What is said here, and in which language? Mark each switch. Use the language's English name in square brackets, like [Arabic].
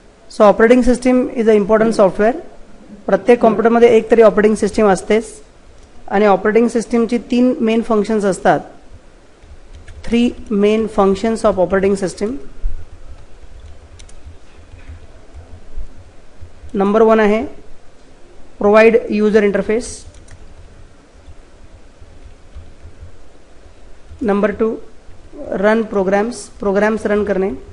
[English] So operating system is a important software. [Marathi] प्रत्येक कॉम्प्युटरमध्ये एक तरी ऑपरेटिंग सिस्टीम असतेच आणि ऑपरेटिंग सिस्टीमची 3 मेन फंक्शन्स असतात. [English] 3 main functions of operating system. [Marathi] Number 1 आहे provide user interface. Number 2 run programs run करणे.